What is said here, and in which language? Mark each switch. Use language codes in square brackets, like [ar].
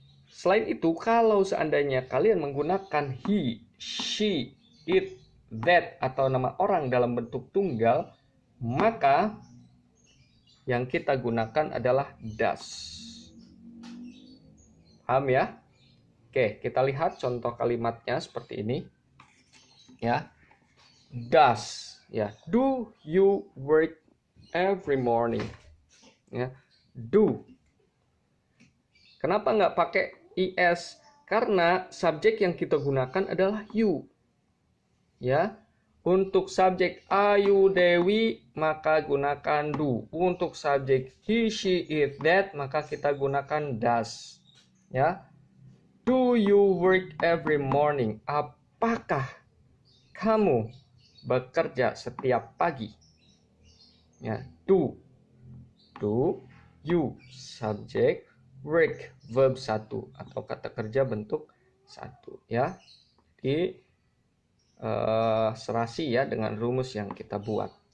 [id] Selain itu, kalau seandainya kalian menggunakan he, she, it, that atau nama orang dalam bentuk tunggal, maka yang kita gunakan adalah does. Paham ya? Oke, kita lihat contoh kalimatnya seperti ini. Ya. Does, ya. [en] Do you work every morning? [id] Ya. Do. Kenapa nggak pakai is? Karena subjek yang kita gunakan adalah you. Ya. Untuk subjek Ayu Dewi maka gunakan do. Untuk subjek he, she, it, that maka kita gunakan does. Ya. [en] Do you work every morning? [id] Apakah kamu bekerja setiap pagi? Ya, do. Do, you, subject, work, verb 1 atau kata kerja bentuk 1 ya. Jadi serasi ya dengan rumus yang kita buat.